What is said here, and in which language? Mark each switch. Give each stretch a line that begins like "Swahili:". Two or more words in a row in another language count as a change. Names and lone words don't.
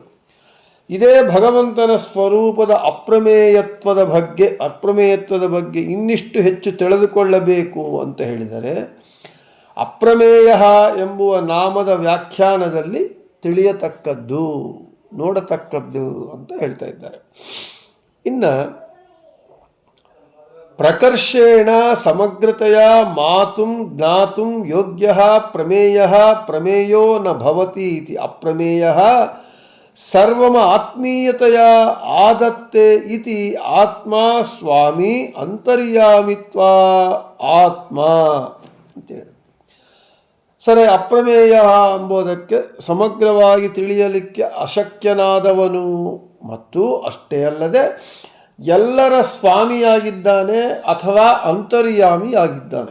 Kannada: ಇದೇ ಭಗವಂತನ ಸ್ವರೂಪದ ಅಪ್ರಮೇಯತ್ವದ ಬಗ್ಗೆ ಇನ್ನಿಷ್ಟು ಹೆಚ್ಚು ತಿಳಿದುಕೊಳ್ಳಬೇಕು ಅಂತ ಹೇಳಿದರೆ ಅಪ್ರಮೇಯ ಎಂಬುವ ನಾಮದ ವ್ಯಾಖ್ಯಾನದಲ್ಲಿ ತಿಳಿಯತಕ್ಕದ್ದು, ನೋಡತಕ್ಕದ್ದು ಅಂತ ಹೇಳ್ತಾ ಇದ್ದಾರೆ.
Sanskrit: ಇನ್ನು ಪ್ರಕರ್ಷೇಣ ಸಮಗ್ರತೆಯ ಮಾತುಂ ಜ್ಞಾತುಂ ಯೋಗ್ಯಃ ಪ್ರಮೇಯಃ ಪ್ರಮೇಯೋ ನ ಭವತಿ ಇತಿ ಅಪ್ರಮೇಯಃ ಸರ್ವಮ ಆತ್ಮೀಯತೆಯ ಆದತ್ತೆ ಇತಿ ಆತ್ಮ ಸ್ವಾಮಿ ಅಂತರ್ಯಾಮಿತ್ವ ಆತ್ಮ ಅಂತೇಳಿ.
Kannada: ಸರಿ, ಅಪ್ರಮೇಯ ಎಂಬುದಕ್ಕೆ ಸಮಗ್ರವಾಗಿ ತಿಳಿಯಲಿಕ್ಕೆ ಅಶಕ್ಯನಾದವನು ಮತ್ತು ಅಷ್ಟೇ ಅಲ್ಲದೆ ಎಲ್ಲರ ಸ್ವಾಮಿಯಾಗಿದ್ದಾನೆ ಅಥವಾ ಅಂತರ್ಯಾಮಿಯಾಗಿದ್ದಾನೆ.